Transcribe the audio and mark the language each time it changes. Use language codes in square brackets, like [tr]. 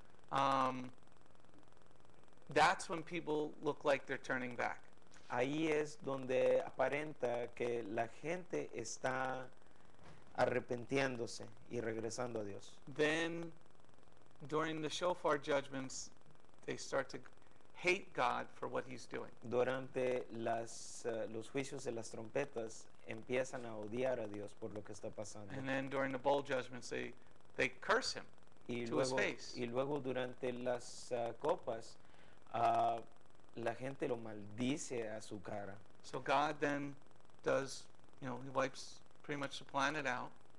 [en] papas, that's when people look like they're turning back. [es] Ahí es donde aparenta que la gente está arrepintiéndose y regresando a Dios. [en] Then, during the shofar judgments, they start to hate God for what He's doing. [es] Durante los juicios de las trompetas empiezan a odiar a Dios por lo que está pasando. [en] And then during the bowl judgments, they curse Him [es] Y [en] to His [es] luego, [en] face. [es] y luego durante las copas, la gente lo maldice a su cara. [en] So God then does, He wipes pretty much the planet out.